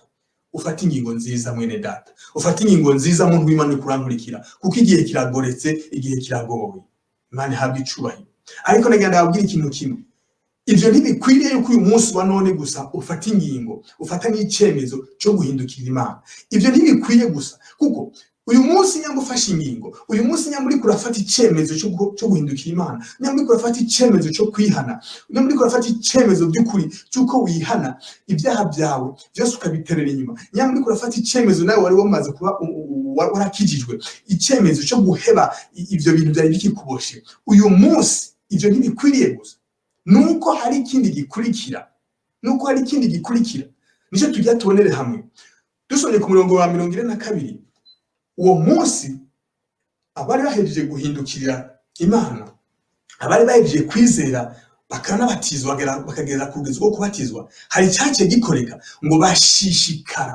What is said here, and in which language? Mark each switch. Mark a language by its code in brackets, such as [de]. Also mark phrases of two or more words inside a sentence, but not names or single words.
[rn] Ufata ingingo nziza mwene data, ufata ingingo nziza muntu w'Imana kurankurikira, kuko igihe kiragoretse, igihe kiragoye. Imana ihabwa icubahiro. Ariko nagenda abwira ikintu kimwe, ivyo ntibikwiriye yuko uyu munsi wa none gusa ufata ingingo, ufata n'icyemezo cyo guhindukira Imana. Ivyo ntibikwiye gusa, kuko uyu munsi nyambo ufashe ingingo, uyu munsi nyambo uri kurafata icyemezo cyo guhindukira Imana, nyambo uri kurafata icyemezo cyo kwihana, nyambo uri kurafata icyemezo by'ukuri cyuko wihana ibyaha byawe byose ukabiterera inyuma, nyambo uri kurafata icyemezo nawe wari wamaze kuba warakijijwe, icyemezo cyo guheba ivyo bintu byari bikikuboshe. Uyu munsi ivyo ntibikwiriye gusa, nuko hari ikindi gikurikira, nicyo tujya tubonere hamwe. Dusomye ku murongo wa 42, uwo munsi abari bahejeje guhindukirira Imana, abari bahejeje kwizera bakanabatizwa, bakagera ku rugero rwo kubatizwa, hari cyace gikoreka ngo bashishikara.